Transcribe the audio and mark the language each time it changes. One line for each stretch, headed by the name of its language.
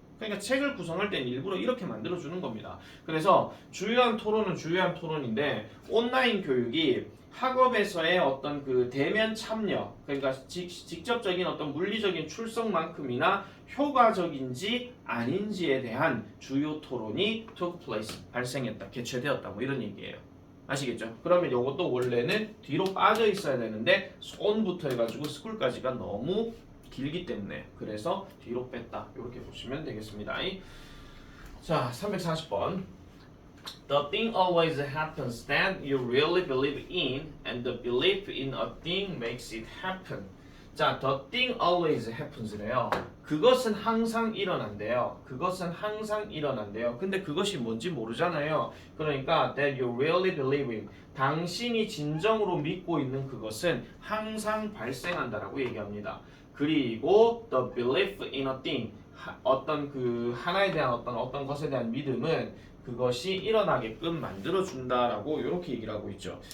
Korean: 그러니까 책을 구성할 때는 일부러 이렇게 만들어주는 겁니다. 그래서 주요한 토론은 주요한 토론인데 온라인 교육이 학업에서의 어떤 그 대면 참여, 그러니까 직접적인 어떤 물리적인 출석만큼이나 효과적인지 아닌지에 대한 주요 토론이 took place, 발생했다, 개최되었다, 뭐 이런 얘기예요. 아시겠죠? 그러면 이것도 원래는 뒤로 빠져 있어야 되는데 on부터 해가지고 school까지가 너무 길기 때문에 그래서 뒤로 뺐다 이렇게 보시면 되겠습니다. 자, 340번.
English: The thing always happens that you really believe in, and the belief in a thing makes it happen. 자, the thing always happens래요.
Korean: 그것은 항상 일어난대요. 그것은 항상 일어난대요. 근데 그것이 뭔지 모르잖아요. 그러니까
English: that you really believe in,
Korean: 당신이 진정으로 믿고 있는 그것은 항상 발생한다라고 얘기합니다. 그리고
English: the belief in a thing,
Korean: 어떤 그 하나에 대한 어떤 것에 대한 믿음은 그것이 일어나게끔 만들어준다라고 이렇게 얘기를 하고 있죠.